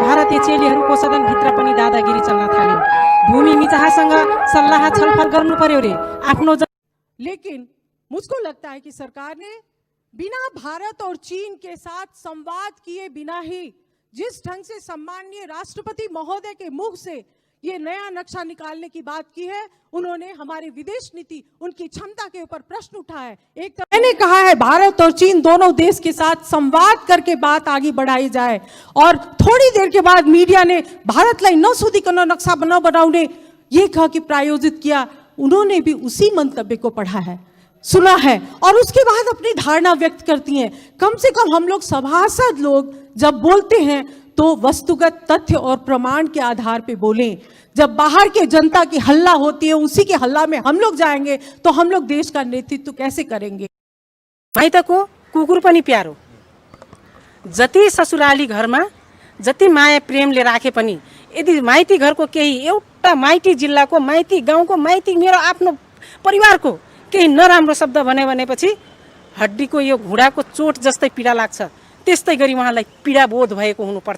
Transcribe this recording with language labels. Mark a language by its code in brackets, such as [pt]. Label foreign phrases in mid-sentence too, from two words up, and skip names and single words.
[ne] भारतीय चेलीहरूको सदनभित्र पनि दादागिरी चल्न थाल्यो। भूमि मिचाहासँग सल्लाह छलफल गर्नु पर्यो रे आफ्नो। [hi] लेकिन मुझको लगता है कि सरकार ने बिना भारत और चीन के साथ संवाद किए बिना ही जिस ढंग से सम्माननीय राष्ट्रपति महोदय के मुख से ये नया नक्शा निकालने की बात की है, उन्होंने हमारी विदेश नीति, उनकी क्षमता के ऊपर प्रश्न उठा है। एक तो मैंने कहा है भारत और चीन दोनों देश के साथ संवाद करके बात आगे बढ़ाई जाए, और थोड़ी देर के बाद मीडिया ने [ne] भारतलाई नसोधिकन नक्शा बनाउने [hi] ये कहा कि प्रायोजित किया। उन्होंने भी उसी मंतव्य को पढ़ा है, सुना है, और उसके बाद अपनी धारणा व्यक्त करती हैं। कम से कम हम लोग सभासद लोग जब बोलते हैं तो वस्तुगत तथ्य और प्रमाण के आधार पे बोलें। जब बाहर के जनता की हल्ला होती है, उसी के हल्ला में हम लोग जाएंगे तो हम लोग देश का नेतृत्व कैसे करेंगे। [ne] माइतको कुकुर पनि प्यारो, जति ससुराली घरमा जति माया प्रेमले राखे पनि यदि माइती घरको केही एउटा माइती जिल्लाको माइती गाउँको माइती मेरो आफ्नो परिवारको केही नराम्रो शब्द भनेपछि हड्डीको यो घुँडाको चोट जस्तै पीडा लाग्छ, त्यस्तै गरी उहाँलाई पीडा बोध भएको हुनुपर्छ।